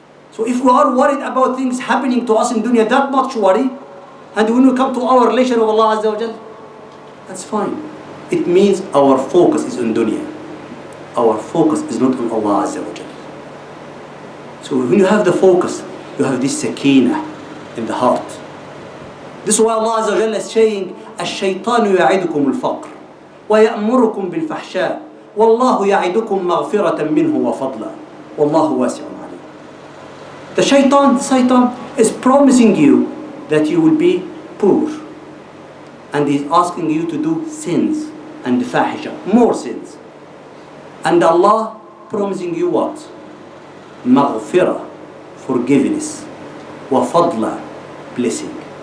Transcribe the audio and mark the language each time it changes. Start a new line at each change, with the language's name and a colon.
English: So if we are worried about things happening to us in dunya, that much worry, and when we come to our relation of Allah Azza wa Jal, that's fine. It means our focus is on dunya. Our focus is not on Allah Azza wa Jal. So when you have the focus, you have this sakina in the heart. This is why Allah Azza wa Jalla is saying,
Arabic: الشيطان يعدكم الفقر ويأمركم بالفحشاء والله يعدكم مغفرة منه وفضلا والله واسع عليم.
English: The shaitan is promising you that you will be poor, and he's asking you to do sins and fahisha, more sins. And Allah promising you what? Maghfirah, forgiveness, wa fadla, blessing.